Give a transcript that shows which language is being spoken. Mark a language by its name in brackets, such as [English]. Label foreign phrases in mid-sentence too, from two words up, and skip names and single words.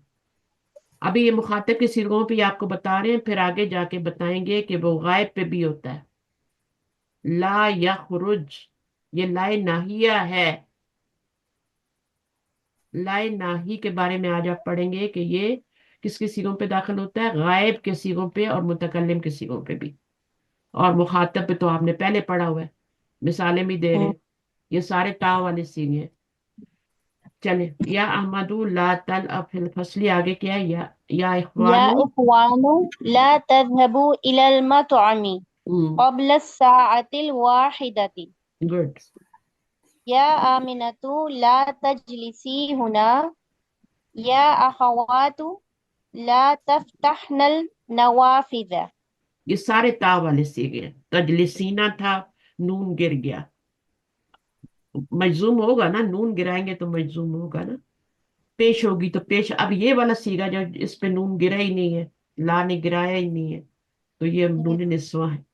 [Urdu] ابھی یہ مخاطب کے سیغوں پہ آپ کو بتا رہے ہیں، پھر آگے جا کے بتائیں گے کہ وہ غائب پہ بھی ہوتا ہے، [Arabic] لا یخرج، [Urdu] یہ لائے ناہیہ ہے، لائے ناہی کے بارے میں آج آپ پڑھیں گے کہ یہ کس کے سیغوں پہ داخل ہوتا ہے؟ غائب کے سیغوں پہ اور متکلم کے سیغوں پہ بھی، اور مخاطب پہ تو آپ نے پہلے پڑھا ہوا ہے، مثالیں بھی دے رہے ہیں، یہ سارے تا والے سیغے ہیں۔ [Arabic] चले, يا أحمد لا تل, [Urdu] اب [Arabic] في الفصل [Urdu] آگے کیا ہے, [Arabic] या या इखवानो। إخوانُ لا تذهبوا إلى المطعمِ قبلَ الساعةِ الواحدةِ. गुड। يا آمنةُ لا تجلسي هنا. يا أخواتُ لا تفتحنَ النوافذَ. [Urdu] یہ سارے تا والے سیکھے ہیں. تجلسینا تھا، نون گر گیا، مجزوم ہوگا نا، نون گرائیں گے تو مجزوم ہوگا نا. پیش ہوگی تو پیش. اب یہ والا صیغہ جو اس پہ نون گرا ہی نہیں ہے، لا نے گرایا ہی نہیں ہے، تو یہ نون نسوہ ہے.